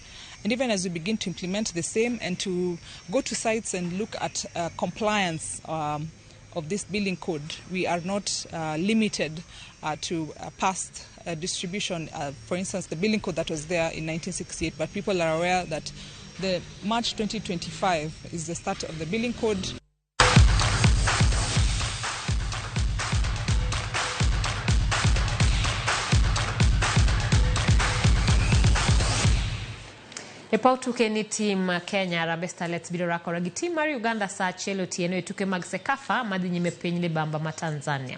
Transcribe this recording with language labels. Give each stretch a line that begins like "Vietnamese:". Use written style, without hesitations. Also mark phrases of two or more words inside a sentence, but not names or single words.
English: And even as we begin to implement the same and to go to sites and look at compliance of this building code, we are not limited to past distribution. For instance, the building code that was there in 1968, but people are aware that the March 2025 is the start of the building code.
Luo (Kenya and Tanzania): E paw tuke ni tim Kenya Harambee Starlets biro rakore gi tim mar Uganda saa achiel otieno e tuke mag Sekafa madhi nyime piny libamba ma Tanzania.